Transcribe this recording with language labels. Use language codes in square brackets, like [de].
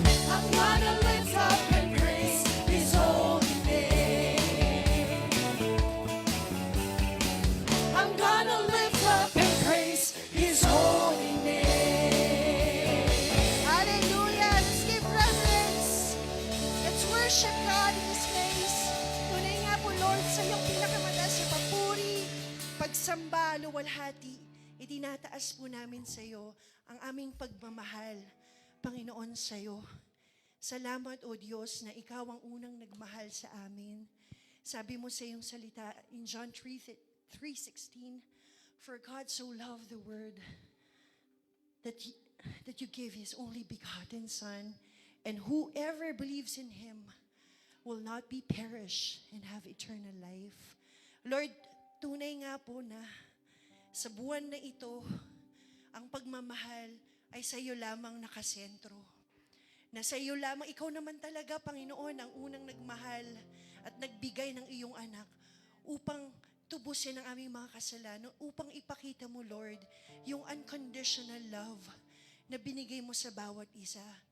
[en] I'm gonna lift up and praise His holy name. I'm gonna lift up and praise His holy name. Hallelujah. Let's give reverence. Let's worship God in His place. [tl] Tunay nga po, Lord, sa iyong pinakamataas na papuri, pagsamba, luwalhati, itinataas po namin sa iyo ang aming pagmamahal, Panginoon, sa iyo. Salamat, O Diyos, na Ikaw ang unang nagmahal sa amin. Sabi mo sa iyong salita [en] in John 3:16, for God so loved the world that you gave His only begotten Son, and whoever believes in Him will not be perish and have eternal life. [tl] Lord, tunay nga po na sa buwan na ito, ang pagmamahal ay sa iyo lamang nakasentro. Na sa iyo lamang, ikaw naman talaga, Panginoon, ang unang nagmahal at nagbigay ng iyong anak upang tubusin ang aming mga kasalanan, upang ipakita mo, Lord, yung [en] unconditional love [tl] na binigay mo sa bawat isa.